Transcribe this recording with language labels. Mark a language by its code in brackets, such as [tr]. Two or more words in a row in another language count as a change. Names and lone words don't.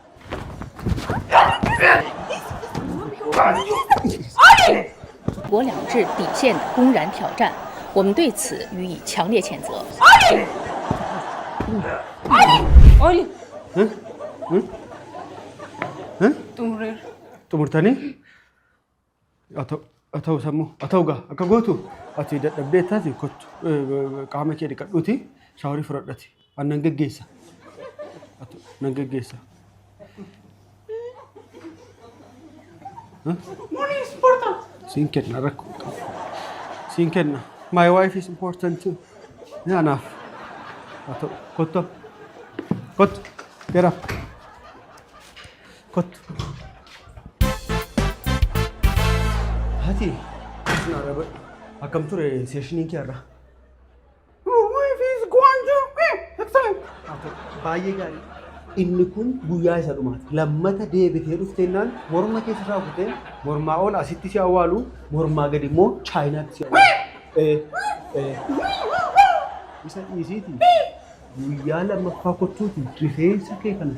[zh] 国两制底线的公然挑战，我们对此予以强烈谴责。 [om] Oli. Huh? Xumureera. Xumurtanii? Haa ta'u sammuu. Haa ta'u gaa akka gootu ati dadhabdee taate kottu qaama kee dhiqadhuuti shaaworii fudhadhati. Ani nan geggeessa. Nan geggeessa. [en] Money is important. [om] Siin kenna rakkoo qabu. Siin kenna. [en] My wife is important too. [om] Anaaf. Haa ta'u kottu. [en] Get up. [om] Kottu. Hati. Akkam ture seeshiniin kee irraa? [en] Your wife is going to excellent. [om] Baay'ee gaarii. Inni kun guyyaa isa dhumaati. Lammata deebitee dhufteennaan morma keessa isaa kutee mormaa ol asitti si awwaalu mormaa gadi immoo Chaayinaatti si awwaalu. Isa dhiisiiti. Guyyaa lammaffaa kottuuti rifeensa kee kana.